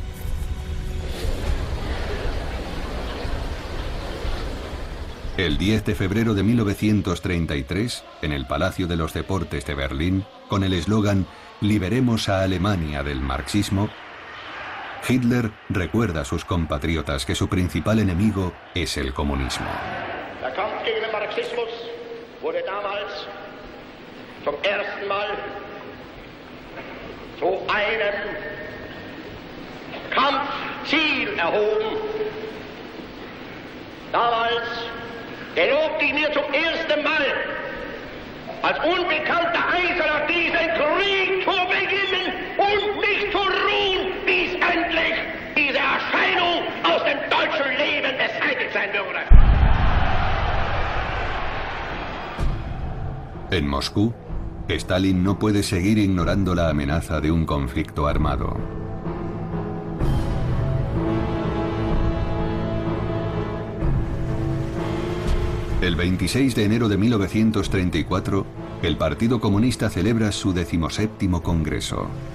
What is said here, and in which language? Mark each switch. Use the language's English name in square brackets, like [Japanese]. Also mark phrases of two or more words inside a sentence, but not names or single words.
[Spanish] El 10 de febrero de 1933, en el Palacio de los Deportes de Berlín, con el eslogan «Liberemos a Alemania del marxismo», Hitler recuerda a sus compatriotas que su principal enemigo es el comunismo. [German] Der Kampf gegen den Marxismus wurde damals zum ersten Mal zu einem Kampfziel erhoben. Damals gelobte ich mir zum ersten Mal als unbekannter Einzelner diesen Krieg zu beginnen und mich zu ruhen, bis endlich diese Erscheinung aus dem deutschen Leben beseitigt sein würde. [Spanish] En Moscú, Stalin no puede seguir ignorando la amenaza de un conflicto armado. El 26 de enero de 1934, el Partido Comunista celebra su 17º Congreso.